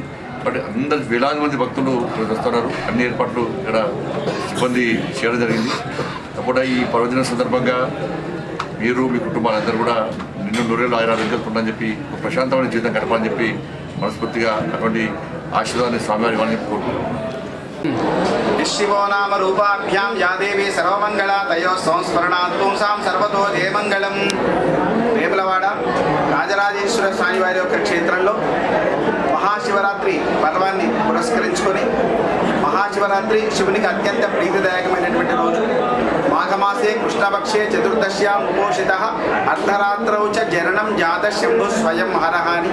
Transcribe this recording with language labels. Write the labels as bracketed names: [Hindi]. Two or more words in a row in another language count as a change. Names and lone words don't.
[Telugu] బట్ అందరు వేలాది మంది భక్తులు వస్తున్నారు. అన్ని ఏర్పాట్లు ఇక్కడ సిబ్బంది చేయడం జరిగింది. అప్పుడు ఈ పర్వదిన సందర్భంగా మీరు, మీ కుటుంబాలందరూ కూడా నిన్ను నూరేళ్ళు ఆరోగ్యాలు ఉండాలని చెప్పి ఒక ప్రశాంతమైన జీవితం గడపాలని చెప్పి మనస్ఫూర్తిగా అటువంటి ఆశీర్వాదాన్ని స్వామివారి ఇవ్వాలని చెప్పి కోరుకుంటున్నాం. [Sanskrit] शिवो नाम रूपाभ्यां या देवी सर्वमंगला तयो संस्मरणात् पुंसां सर्वतो जयमंगलम. [Telugu] వేములవాడ రాజరాజేశ్వర స్వామి వారి యొక్క క్షేత్రంలో మహాశివరాత్రి పర్వాన్ని పురస్కరించుకొని, మహాశివరాత్రి శివునికి అత్యంత ప్రీతిదాయకమైనటువంటి రోజు. [Sanskrit] మాఘమాసే కృష్ణపక్షే చతుర్దశ్యాం ఉపోషితః అర్ధరాత్రౌ చ జననం జాత శంభు స్వయం హరః అని.